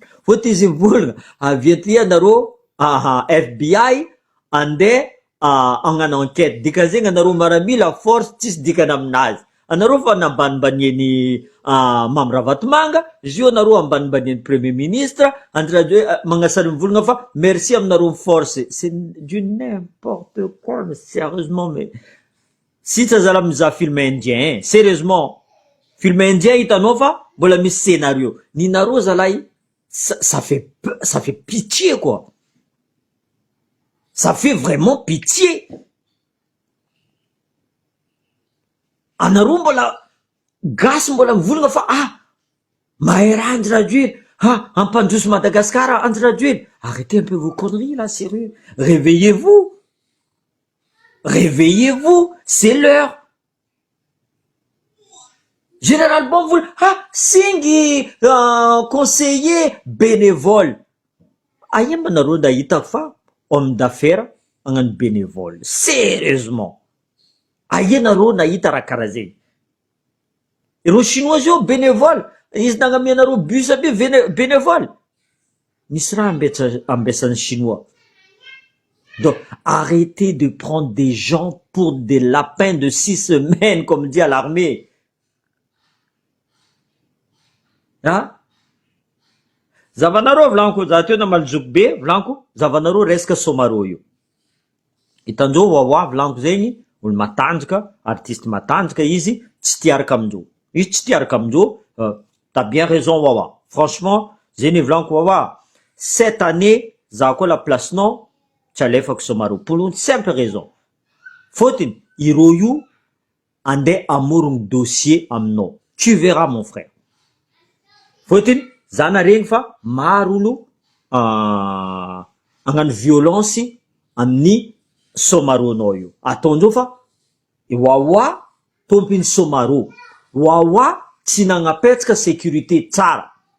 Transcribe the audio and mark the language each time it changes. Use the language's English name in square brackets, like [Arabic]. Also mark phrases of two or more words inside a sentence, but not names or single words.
[Malagasy] Fôtiny izy mivolagna avy aty anareo FBI andeha hagnano enquête. Dika zegny anareo maramila force tsisy dikany aminazy. Anareo fa nambanimbanieny Mamy Ravatomanga, izy io anareo ambanimbanieny [French] premier ministre, [Malagasy] Andry Rajoely magnasary mivolagna fa merci aminareo force. [French] C'est du n'importe quoi, mais sérieusement, mais si [Malagasy] zala mizaha [French] film indien, sérieusement. Film indien [Malagasy] hitanao fa mbola misy scénario. Ninareo zalahy, [French] ça fait pitié quoi. Ça fait vraiment pitié. [Malagasy] Anareo mbola gasy mbola mivolagna fa mahay raha Andry Rajoely, ampandroso Madagasikara Andry Rajoely. [French] Arrêtez un peu vos conneries là, sérieux. Réveillez-vous, c'est l'heure. Général Bonvoul, singy conseiller bénévole. [Malagasy] Ayemba nareo ndahita fa [French] homme d'affaires [Malagasy] agnano bénévole. [French] Sérieusement. [Malagasy] Aye nareo nahita raha karaha zegny. Ireo chinois io bénévole, izy nagnamianareo bus aby bénévole. Misy raha ambesan'ny chinois. [French] Donc, arrêtez de prendre des gens pour des lapins de 6 semaines, comme dit à l'armée. [Malagasy] Zavanareo volaniko za teo na malojoko be volaniko zavanareo resaka somaro io. Hitandreo wawa volaniko zegny olo matanjaka, artiste matanjaka izy tsy tiaraka amindreo. Izy tsy tiaraka amindreo, [French] t'as bien raison wawa. Franchement, [Malagasy] zegny volaniko wawa. [French] Cette année, [Malagasy] za koa la placenao tsy alefako somaro [French] pour une simple raison. [Malagasy] Fotiny iro io ande amorogny dossier aminao. [French] Tu verras mon frère. [Malagasy] Fotiny za naregny fa maro olo agnano violence amin'ny somaronao io. Ataondreo fa wawa tompiny somaro. Wawa tsy nagnapetsaka sécurité tsara.